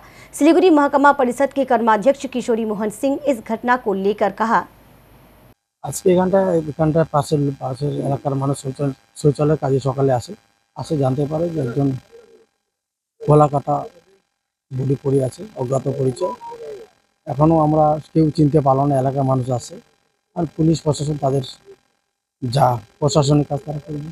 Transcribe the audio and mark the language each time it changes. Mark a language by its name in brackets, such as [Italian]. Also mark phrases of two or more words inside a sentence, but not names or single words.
[Hindi] सिलीगुड़ी महकमा परिषद के कर्माध्यक्ष किशोरी मोहन सिंह इस घटना को लेकर कहा, [Bangla] আজকে এখানটার পাশের এলাকার মানুষ শৌচালয় কাজে সকালে আসে জানতে পারে যে একজন গলা কাটা বডি পড়ে আছে অজ্ঞাত পরিচয়। এখনো আমরা কেউ চিনতে পারলো না, এলাকার মানুষ আছে ঔর পুলিশ প্রশাসন তাদের যা প্রশাসনিক কাজ তারা করবে।